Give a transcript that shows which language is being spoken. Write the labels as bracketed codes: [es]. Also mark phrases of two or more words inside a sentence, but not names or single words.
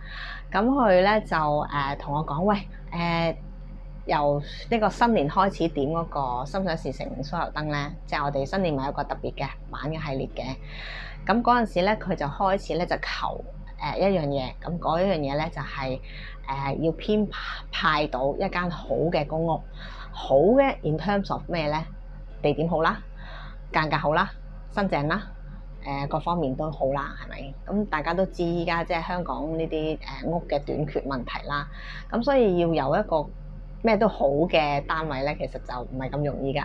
[yue] 咁佢咧就同我講，喂由呢個新年開始點嗰個心想事成酥油燈咧，即係我哋新年咪有個特別嘅版嘅系列嘅。咁嗰陣時咧，佢就開始咧就求一樣嘢，咁嗰一樣嘢咧就係要編派到一間好嘅公屋，好嘅 [en] in terms of [yue] 咩咧？地點好啦，間隔好啦，新淨啦，各方面都好啦，係咪？咁大家都知依家即係香港呢啲屋嘅短缺問題啦，咁所以要有一個咩都好嘅單位咧，其實就唔係咁容易㗎。